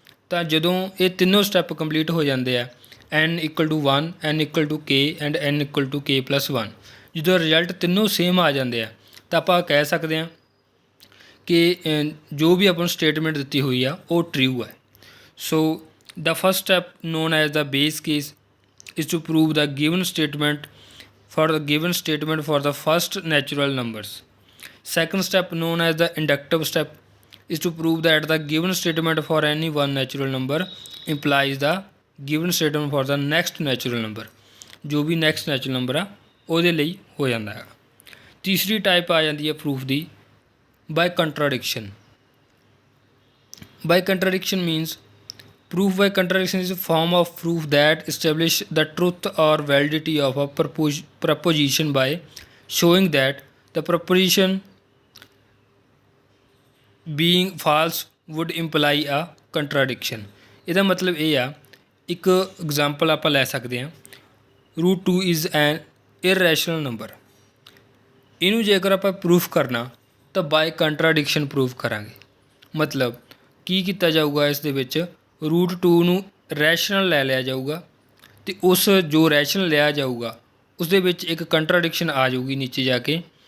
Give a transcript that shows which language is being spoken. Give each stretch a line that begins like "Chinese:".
Punjabi: ਤਾਂ ਜਦੋਂ ਇਹ ਤਿੰਨੋਂ ਸਟੈਪ ਕੰਪਲੀਟ ਹੋ ਜਾਂਦੇ ਆ n = 1, n = k and n = k + 1, ਜਦੋਂ ਰਿਜ਼ਲਟ ਤਿੰਨੋਂ ਸੇਮ ਆ ਜਾਂਦੇ ਆ ਤਾਂ ਆਪਾਂ ਕਹਿ ਸਕਦੇ ਹਾਂ ਕਿ ਜੋ ਵੀ ਆਪਾਂ ਨੂੰ ਸਟੇਟਮੈਂਟ ਦਿੱਤੀ ਹੋਈ ਆ ਉਹ ਟਰੂ ਹੈ।
English: So the first step known as the base case is to prove the given statement for the first natural numbers। Second step known as the inductive step is to prove that the given statement for any one natural number implies the given statement for the next natural number।
Punjabi: ਜੋ ਵੀ next natural number ਆ ਉਹਦੇ ਲਈ ਹੋ ਜਾਂਦਾ ਹੈ। ਤੀਸਰੀ type ਆ ਜਾਂਦੀ ਹੈ proof ਦੀ by ਕੰਟਰਾਡਿਕਸ਼ਨ।
English: By contradiction means proof by contradiction is a form of proof that establish the truth or validity of a proposition by showing that the proposition being false would imply a contradiction।
Punjabi: ਇਹਦਾ ਮਤਲਬ ਇਹ ਆ, ਇੱਕ example ਆਪਾਂ ਲੈ ਸਕਦੇ ਹਾਂ,
English: √2 is an irrational number।
Punjabi: ਇਹਨੂੰ ਜੇਕਰ ਆਪਾਂ ਪ੍ਰੂਫ ਕਰਨਾ ਤਾਂ ਬਾਈ ਕੰਟਰਾਡਿਕਸ਼ਨ ਪ੍ਰੂਫ ਕਰਾਂਗੇ। ਮਤਲਬ ਕੀ ਕੀਤਾ ਜਾਊਗਾ, ਇਸ ਦੇ ਵਿੱਚ √2 ਨੂੰ ਰੈਸ਼ਨਲ ਲੈ ਲਿਆ ਜਾਊਗਾ, ਅਤੇ ਉਸ ਜੋ ਰੈਸ਼ਨਲ ਲਿਆ ਜਾਊਗਾ ਉਸ ਦੇ ਵਿੱਚ ਇੱਕ ਕੰਟਰਾਡਿਕਸ਼ਨ ਆ ਜਾਊਗੀ ਨੀਚੇ ਜਾ ਕੇ।